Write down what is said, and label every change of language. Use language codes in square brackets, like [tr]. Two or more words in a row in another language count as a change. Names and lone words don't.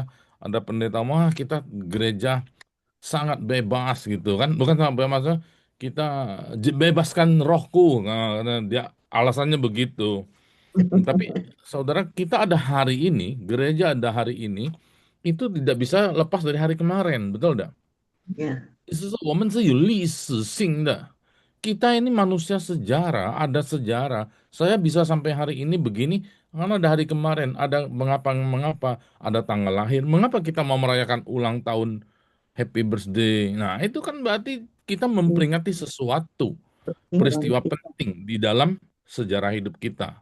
[id] Ada pendeta mah kita gereja sangat bebas gitu kan. Bukan sangat bebas, kita bebaskan rohku. Nah, dia alasannya begitu. Tapi saudara kita ada hari ini, gereja ada hari ini, itu tidak bisa lepas dari hari kemarin, betul tidak? 呀， [zh] 是说我们是有历史性的. [id] Kita ini manusia sejarah, ada sejarah. Saya bisa sampai hari ini begini Karena ada hari kemarin, ada mengapa ada tanggal lahir, mengapa kita mau merayakan ulang tahun [en] happy birthday. [id] Nah, itu kan berarti kita memperingati sesuatu peristiwa penting di dalam sejarah hidup kita.